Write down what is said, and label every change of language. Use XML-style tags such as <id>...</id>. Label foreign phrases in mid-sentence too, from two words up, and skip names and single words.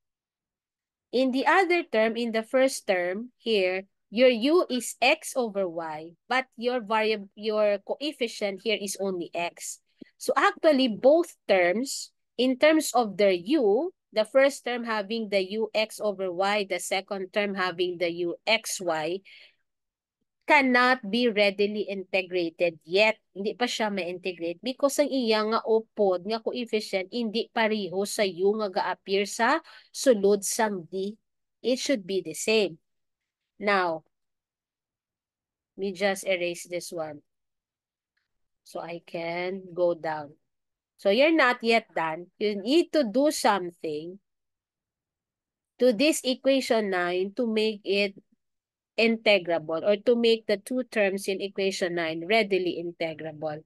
<en>In the other term, in the first term here, your u is x over y, but your variable, your coefficient here is only x. So actually, both terms, in terms of their u, the first term having the u x over y, the second term having the u xy, cannot be readily integrated yet.</en> <tl>Hindi pa siya</tl> <hil>ma-integrate because ang iya nga upod nga coefficient hindi pareho sa u nga ga-appear sa sulod sang d.</hil> <en>It should be the same. Now, we just erase this one so I can go down. So you're not yet done. You need to do something to this equation 9 to make it integrable or to make the two terms in equation 9 readily integrable.</en>